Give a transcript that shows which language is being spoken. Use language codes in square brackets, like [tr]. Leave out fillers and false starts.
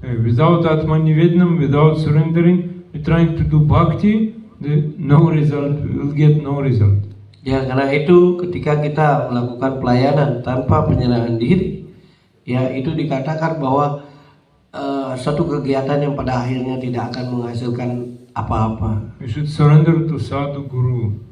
[en] Without Atma Nivedanam, without surrendering, we trying to do bhakti, no result, we will get no result. [id] Ya, karena itu ketika kita melakukan pelayanan tanpa penyerahan diri, itu dikatakan bahwa suatu kegiatan yang pada akhirnya tidak akan menghasilkan apa-apa. [en] We should surrender to sadhu guru.